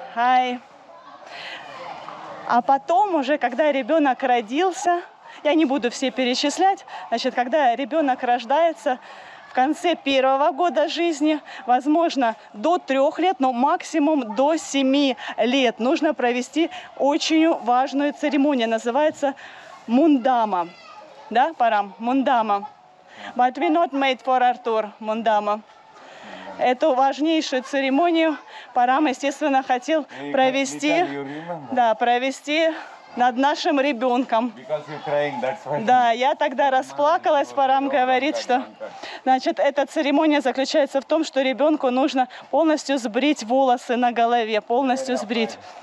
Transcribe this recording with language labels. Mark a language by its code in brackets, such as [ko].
[ru] А потом уже, когда ребенок родился, я не буду все перечислять, значит, когда ребенок рождается, в конце 1-го года жизни, возможно, до 3 лет, но максимум до 7 лет нужно провести очень важную церемонию. Называется мундама. Да, Парам? Мундама. [en] But we not made for Arthur [ru] мундама. Эту важнейшую церемонию Парам, естественно, хотел провести, провести над нашим ребенком. Да, я тогда расплакалась, Парам говорит, что, значит, эта церемония заключается в том, что ребенку нужно полностью сбрить волосы на голове, полностью сбрить.